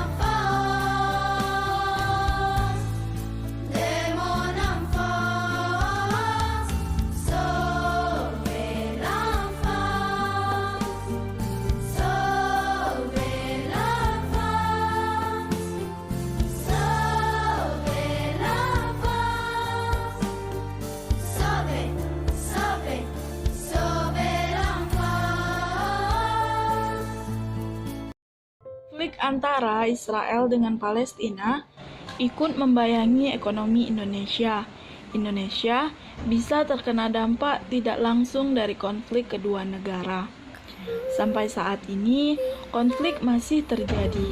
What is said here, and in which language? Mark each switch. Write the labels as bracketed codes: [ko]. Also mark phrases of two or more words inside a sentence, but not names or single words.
[fr] enfance, sauvez l'enfance, sauvez l'enfance, sauvez l'enfance, sauvez, sauvez, sauvez l'enfance. [id] Konflik antara Israel dengan Palestina ikut membayangi ekonomi Indonesia. Indonesia bisa terkena dampak tidak langsung dari konflik kedua negara. Sampai saat ini, konflik masih terjadi.